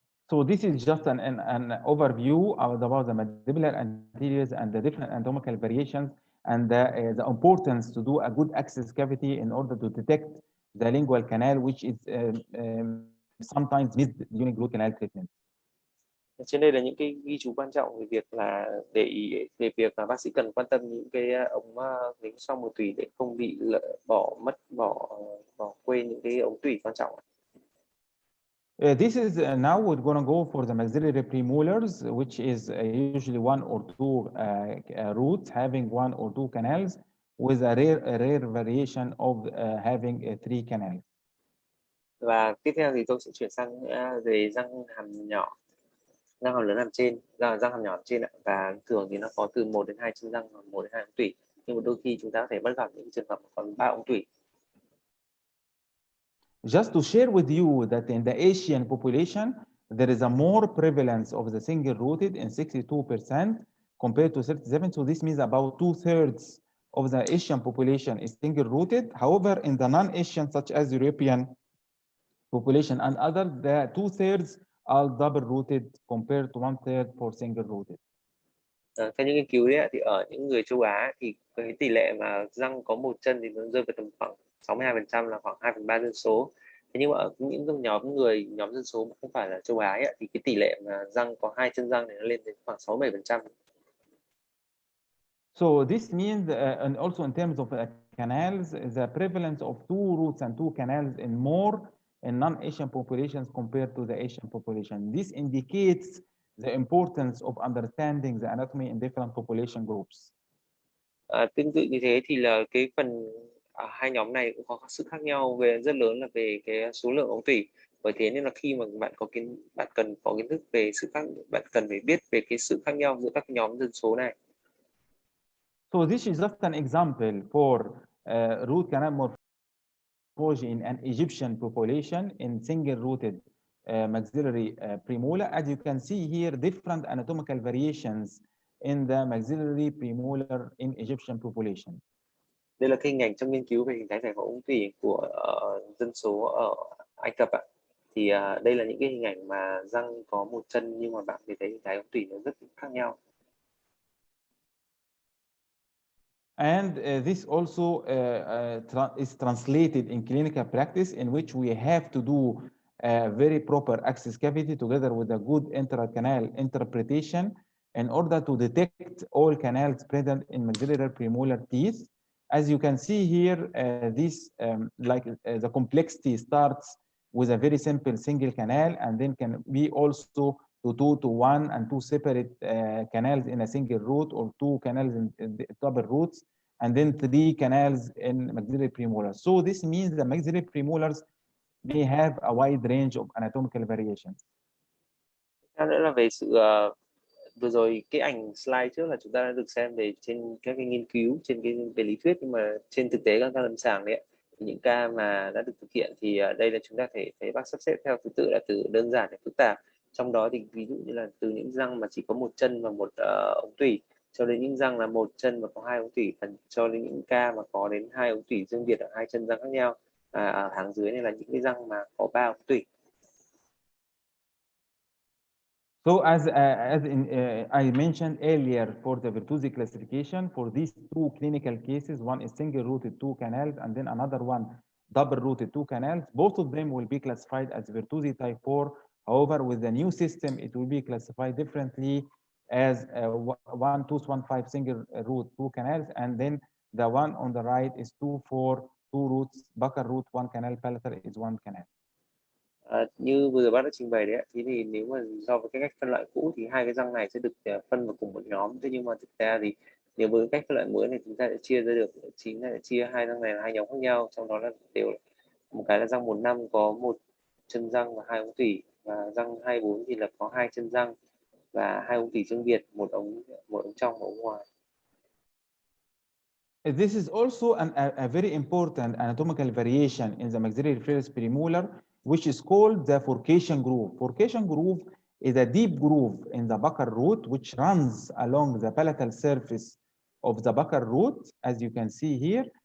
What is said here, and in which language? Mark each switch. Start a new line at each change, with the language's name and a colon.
English: So this is just an overview about the mandibular anteriors and the different anatomical variations and the importance to do a good access cavity in order to detect the lingual canal, which is sometimes missed during root canal treatment.
Vietnamese: Trên đây là những cái ghi chú quan trọng về việc là để ý về việc là bác sĩ cần quan tâm những cái ống dính xoang mùa tủy để không bị bỏ quên những cái ống tủy quan trọng.
English: This is now we're going to go for the maxillary premolars, which is usually 1 or 2 roots having 1 or 2 canals, with a rare variation of having 3 canals.
Vietnamese: Và tiếp theo thì tôi sẽ chuyển sang về răng hàm nhỏ, răng hàm lớn hàm trên, răng hàm nhỏ hàm trên ạ. Và thường thì nó có từ 1 đến 2 chân răng, 1 đến 2 ống tủy. Nhưng mà đôi khi chúng ta có thể bắt gặp những trường hợp còn 3 ống tủy.
English: Just to share with you that in the Asian population, there is a more prevalence of the single-rooted in 62% compared to 37. So this means about 2/3 of the Asian population is single-rooted. However, in the non-Asian, such as European population and others, the 2/3 are double-rooted compared to 1/3 for single-rooted.
Vietnamese: Theo những nghiên cứu đấy thì ở những người châu Á thì cái tỷ lệ mà răng có một chân thì nó rơi vào tầm khoảng 62%, là khoảng 2/3 dân số. Thế nhưng mà ở những nhóm dân số mà không phải là châu Á ấy, thì cái tỷ lệ mà răng có 2 chân răng này nó lên đến khoảng 67%.
English: So this means, and also in terms of canals, the prevalence of 2 roots and 2 canals in more in non-Asian populations compared to the Asian population. This indicates the importance of understanding the anatomy in different population groups.
Vietnamese: Tương tự như thế thì là cái phần hai nhóm này cũng có sự khác nhau rất lớn là về cái số lượng ống tủy. Bởi thế nên là khi mà bạn cần có kiến thức về bạn cần phải biết về cái sự khác nhau giữa các nhóm dân số này.
English: So this is just an example for root canal morphology in an Egyptian population in single-rooted maxillary premolar. As you can see here, different anatomical variations in the maxillary premolar in Egyptian population.
Vietnamese: Đây là cái hình ảnh trong nghiên cứu về hình thái giải phẫu ống tủy của dân số ở Ai Cập ạ. Thì đây là những cái hình ảnh mà răng có một chân nhưng mà bạn thấy hình thái ống tủy nó rất khác nhau.
English: And this also is translated in clinical practice, in which we have to do very proper access cavity together with a good intracanal interpretation in order to detect all canals present in maxillary premolar teeth. As you can see here, the complexity starts with a very simple single canal, and then can be also to 2 to 1 and 2 separate canals in a single root, or 2 canals in double roots, and then 3 canals in maxillary premolars. So this means the maxillary premolars may have a wide range of anatomical variations.
Vietnamese: Theo nữa là về sự vừa rồi cái ảnh slide trước là chúng ta đã được xem về trên các cái nghiên cứu trên cái về lý thuyết, nhưng mà trên thực tế các ca lâm sàng đấy thì những ca mà đã được thực hiện thì đây là chúng ta thấy bác sắp xếp theo thứ tự là từ đơn giản đến phức tạp. Trong đó thì ví dụ như là từ những răng mà chỉ có một chân và một ống tủy, cho đến những răng là một chân và có 2 ống tủy, cho đến những ca mà có đến 2 ống tủy riêng biệt ở 2 chân răng khác nhau. Ở hàng dưới này là những cái răng mà có 3 ống tủy.
English: So as I mentioned earlier, for the Bertuzzi classification, for these 2 clinical cases, one is single-rooted 2 canals, and then another one double-rooted 2 canals. Both of them will be classified as Bertuzzi type 4. However, with the new system, it will be classified differently as 1 tooth 1 5 single-root 2 canals, and then the one on the right is 2 4 2 roots, buccal root 1 canal, palatal is 1 canal.
Vietnamese: Như vừa rồi bác đã trình bày đấy, thì nếu mà so với cái cách phân loại cũ thì 2 cái răng này sẽ được phân vào cùng một nhóm. Thế nhưng mà thực ra thì nếu với cách phân loại mới này, chúng ta sẽ chia ra được, chính là chia 2 răng này là 2 nhóm khác nhau. Trong đó là đều một cái là răng 1-5 có 1 chân răng và 2 ống tủy, và răng 2-4 thì là có 2 chân răng và 2 ống tủy riêng biệt, một ống trong và ống ngoài.
English: This is also a very important anatomical variation in the maxillary reflex premolar, which is called the forcation groove. Forcation groove is a deep groove in the buccal root, which runs along the palatal surface of the buccal root, as you can see here.